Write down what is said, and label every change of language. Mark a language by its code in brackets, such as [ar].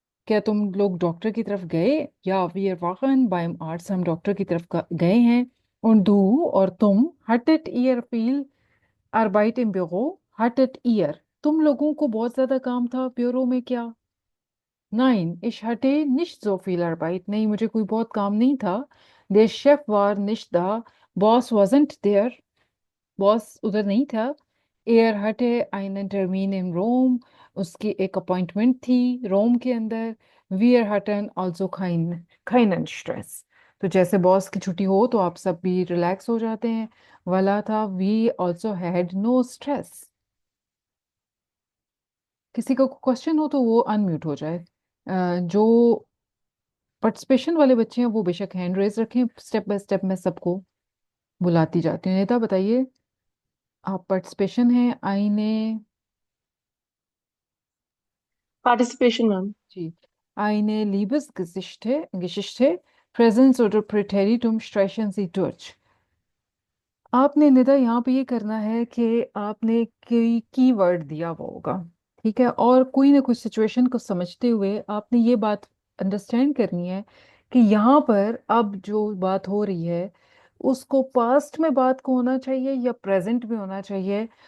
[hi] क्या तुम लोग डॉक्टर की तरफ गए? या वी वाकन बाइम आर्ट्स, हम डॉक्टर की तरफ गए हैं। और दू, और तुम, हटेट year feel [de] arbeit im Büro, hattet ihr, [hi] तुम लोगों को बहुत ज्यादा काम था ब्यूरो में क्या? [de] Nein, ich hatte nicht so viel Arbeit, [hi] नहीं मुझे कोई बहुत काम नहीं था। [de] Der Chef war nicht da, [en] Boss wasn't there, [hi] boss उधर नहीं था। एयर हटे einen Termin in Rome, उसकी एक अपॉइंटमेंट थी रोम के अंदर। [de] Wir hatten also keinen Stress, [hi] तो जैसे बॉस की छुट्टी हो तो आप सब भी रिलैक्स हो जाते हैं, वाला था [en] we also had no stress। [hi] किसी का क्वेश्चन हो तो वो अनम्यूट हो जाए। जो पार्टिसिपेशन वाले बच्चे हैं वो बेशक हैंड रेज रखें, स्टेप बाय स्टेप मैं सबको बुलाती जाती हूँ। नेता बताइए, आप पार्टिसिपेशन है आईने [en] Participation, ma'am. [de] जी, eine Liebesgeschichte, Präsens oder Präteritum streichen Sie durch। [hi] आपने निदा यहाँ पे ये करना है कि आपने कोई कीवर्ड दिया हुआ होगा, ठीक है, और कोई ना कोई सिचुएशन को समझते हुए आपने ये बात अंडरस्टैंड करनी है कि यहाँ पर अब जो बात हो रही है उसको पास्ट में बात को होना चाहिए या प्रेजेंट में होना चाहिए।